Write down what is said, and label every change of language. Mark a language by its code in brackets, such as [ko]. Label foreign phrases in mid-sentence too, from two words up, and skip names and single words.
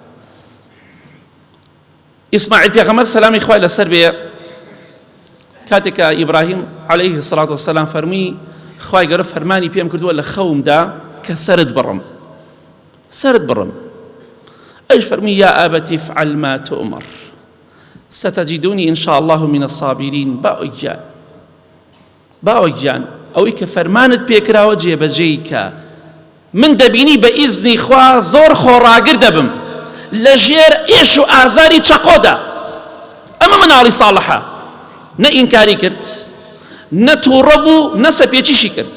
[ckb] ئیسماعیل پێغەمبەر سەلامی خوای لەسەر بێ کاتێک کە ئیبراهیم [ar] عەلەیه السەڵات وەسەلام [ckb] فەرمی خوای گەورە فەرمانی پێم کردووە لە خەومدا کە سەرت بڕم، سەرت بڕم. ئەیش فەرمی [ar] یا ئابەتی افعل ما تؤمر ستجدوني إن شاء الله من الصابرين. [ckb] باوک جان ئەوەی کە فەرمانت پێکراوە جێبەجێی کە من دەبینی بە ئیزنی خوا زۆر خۆڕاگر دەبم لە ژێر ئێش و ئازاری چەقۆدا. ئەمە مناڵی ساڵحە، نە ئینکاری کرد، نە تووڕە بوو، نە سەرپێچیشی کرد.